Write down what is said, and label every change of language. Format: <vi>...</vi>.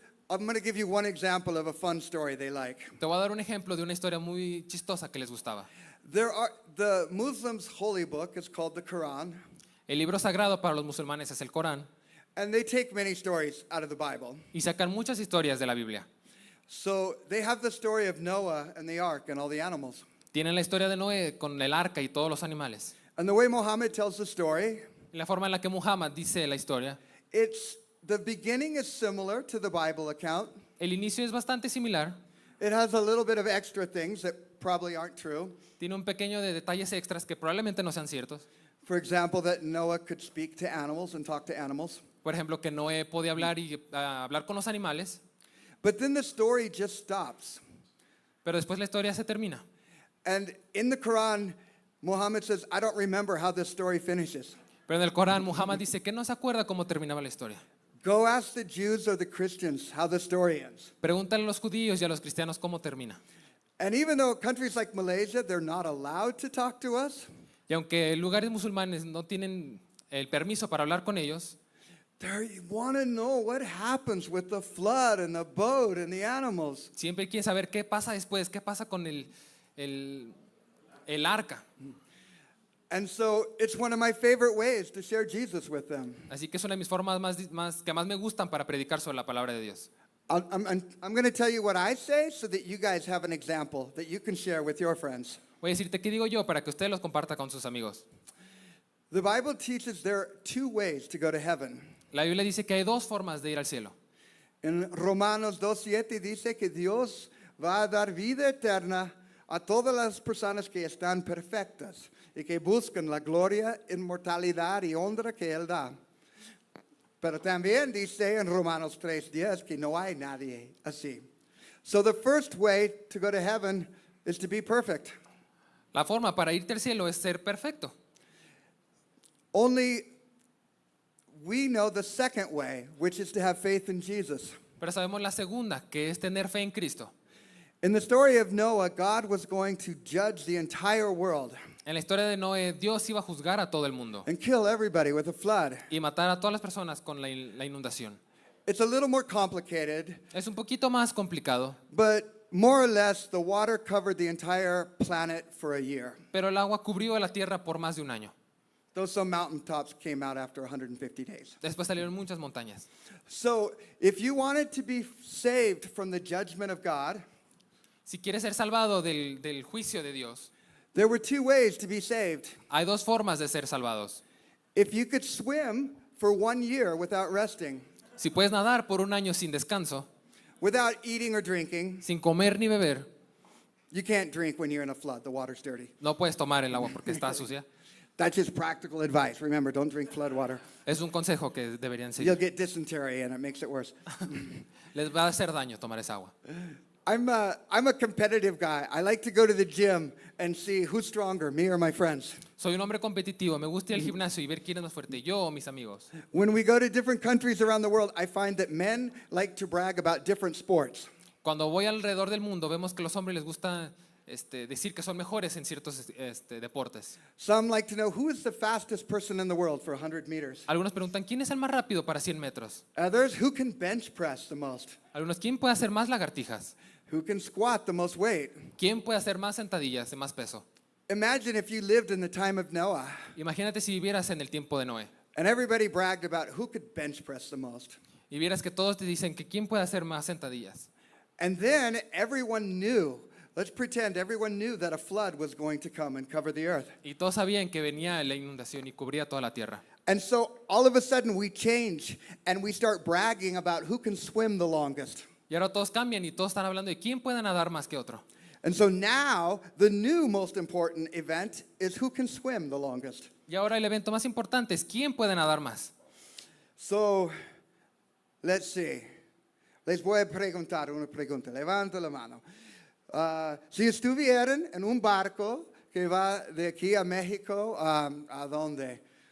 <en>I'm going to give you one example of a fun story they like.</en> <es>Te voy a dar un ejemplo de una historia muy chistosa que les gustaba.</es> <en>The Muslims' holy book is called the Quran,</en> <es>El libro sagrado para los musulmanes es el Corán</es> <en>and they take many stories out of the Bible.</en> <es>y sacan muchas historias de la Biblia.</es> <en>So they have the story of Noah and the ark and all the animals.</en> <es>Tienen la historia de Noé con el arca y todos los animales.</es> <en>And the way Muhammad tells the story,</en> <es>Y la forma en la que Muhammad dice la historia,</es> <en>the beginning is similar to the Bible account.</en> <es>el inicio es bastante similar.</es> <en>It has a little bit of extra things that probably aren't true.</en> <es>Tiene un pequeño de detalles extras que probablemente no sean ciertos.</es> <en>For example, that Noah could speak to animals and talk to animals.</en> <es>Por ejemplo, que Noé podía hablar y hablar con los animales,</es> <en>But then the story just stops.</en> <es>pero después la historia se termina.</es> <en>And in the Quran, Muhammad says, I don't remember how this story finishes.</en> <es>Pero en el Corán, Muhammad dice que no se acuerda cómo terminaba la historia.</es> <en>Go ask the Jews or the Christians how the story ends.</en> <es>Pregúntale a los judíos y a los cristianos cómo termina.</es> <en>And even though countries like Malaysia, they're not allowed to talk to us,</en> <es>Y aunque lugares musulmanes no tienen el permiso para hablar con ellos,</es> <en>they want to know what happens with the flood and the boat and the animals.</en> <es>siempre quieren saber qué pasa después, qué pasa con el arca.</es> <en>And so it's one of my favorite ways to share Jesus with them.</en> <es>Así que es una de mis formas que más me gustan para predicar sobre la palabra de Dios.</es> <en>I'm going to tell you what I say so that you guys have an example that you can share with your friends.</en> <es>Voy a decirte qué digo yo para que usted los comparta con sus amigos.</es> <en>The Bible teaches there are two ways to go to heaven.</en> <es>La Biblia dice que hay dos formas de ir al cielo. En Romanos 2:7 dice que Dios va a dar vida eterna a todas las personas que están perfectas y que buscan la gloria, inmortalidad y honra que Él da. Pero también dice en Romanos 3:10 que no hay nadie así.</es> <en>So the first way to go to heaven is to be perfect.</en> <es>La forma para irte al cielo es ser perfecto.</es> <en>Only we know the second way, which is to have faith in Jesus.</en> <es>Pero sabemos la segunda, que es tener fe en Cristo.</es> <en>In the story of Noah, God was going to judge the entire world</en> <es>En la historia de Noé, Dios iba a juzgar a todo el mundo</es> <en>and kill everybody with a flood.</en> <es>y matar a todas las personas con la inundación.</es> <en>It's a little more complicated,</en> <es>Es un poquito más complicado,</es> <en>but more or less the water covered the entire planet for a year.</en> <es>pero el agua cubrió a la tierra por más de un año.</es> <en>Though some mountaintops came out after 150 days.</en> <es>Después salieron muchas montañas.</es> <en>So, if you wanted to be saved from the judgment of God,</en> <es>Si quieres ser salvado del juicio de Dios,</es> <en>there were two ways to be saved.</en> <es>hay dos formas de ser salvados.</es> <en>If you could swim for 1 year without resting,</en> <es>Si puedes nadar por un año sin descanso,</es> <en>without eating or drinking,</en> <es>sin comer ni beber,</es> <en>you can't drink when you're in a flood. The water's dirty.</en> <es>no puedes tomar el agua porque está sucia.</es> <en>That's just practical advice. Remember, don't drink flood water.</en> <es>Es un consejo que deberían</es> <en>You'll</en> <es>seguir.</es> <en>get dysentery and it makes it worse.</en> <es>Les va a hacer daño tomar esa agua.</es> <en>I'm a competitive guy. I like to go to the gym and see who's stronger, me or my friends.</en> <es>Soy un hombre competitivo, me gusta ir al gimnasio y ver quién es más fuerte, yo o mis amigos.</es> <en>When we go to different countries around the world, I find that men like to brag about different sports.</en> <es>Cuando voy alrededor del mundo, vemos que a los hombres les gusta decir que son mejores en ciertos deportes.</es> <en>Some like to know who is the fastest person in the world for 100 meters.</en> <es>Algunos preguntan, ¿quién es el más rápido para 100 metros?</es> <en>Others, who can bench press the most?</en> <es>Algunos, ¿quién puede hacer más lagartijas?</es> <en>Who can squat the most weight?</en> <es>¿Quién puede hacer más sentadillas de más peso?</es> <en>Imagine if you lived in the time of Noah</en> <es>Imagínate si vivieras en el tiempo de Noé</es> <en>and everybody bragged about who could bench press the most.</en> <es>y vieras que todos te dicen que quién puede hacer más sentadillas.</es> <en>And then everyone knew, let's pretend everyone knew that a flood was going to come and cover the earth.</en> <es>Y todos sabían que venía la inundación y cubría toda la tierra.</es> <en>And so all of a sudden we change and we start bragging about who can swim the longest.</en> <es>Y ahora todos cambian y todos están hablando de quién puede nadar más que otro.</es> <en>And so now the new most important event is who can swim the longest.</en> <es>Y ahora el evento más importante es quién puede nadar más.</es> <en>So let's see.</en> <es>Les voy a preguntar una pregunta. Levanta la mano. Si estuvieran en un barco que va de aquí a México, ¿a dónde?</es>